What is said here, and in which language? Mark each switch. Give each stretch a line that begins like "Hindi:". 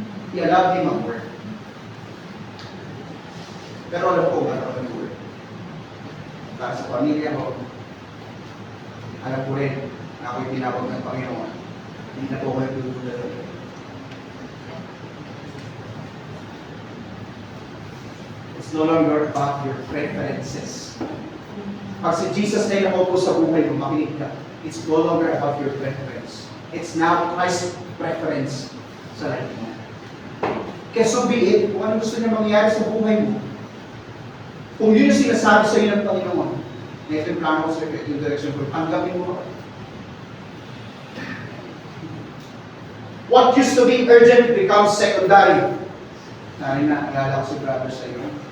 English: He allowed him mag-work.
Filipino: Pero alam ko, gano'n mag-work. Para sa pamilya ko, alam ko rin na ako'y tinawag ng Panginoon. Hindi na po ako nagtutulad.
English: It's no longer about your preferences.
Filipino: Pag si Jesus na nakaupo sa buhay mo, makinig ka.
English: It's no longer about your preference. It's now Christ's preference sa life mo.
Filipino: Kaya
English: so be it,
Filipino: kung ano gusto niya mangyari sa buhay mo. Kung yun yung sinasabi sa iyo ng Panginoon, na ito yung plano ko sa iyo, ito yung direction ko, tanggapin mo.
English: What used to be urgent becomes secondary.
Filipino: Naalala ko si brother sa iyo.